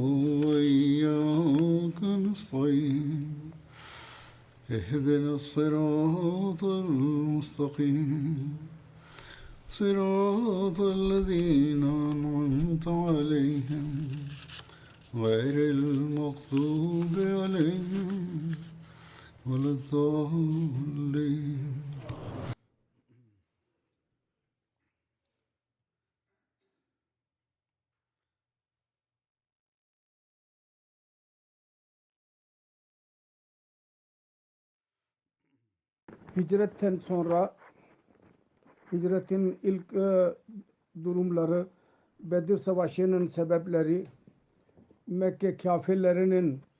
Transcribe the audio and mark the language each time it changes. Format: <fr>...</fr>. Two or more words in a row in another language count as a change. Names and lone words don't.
<ar>وإياك نستعين اهدنا الصراط المستقيم صراط الذين أنعمت عليهم غير المغضوب عليهم ولا الضالين.</ar> <tr>Hicretten sonra hicretin ilk durumları, Bedir Savaşı'nın sebepleri, Mekke kafirlerinin</tr>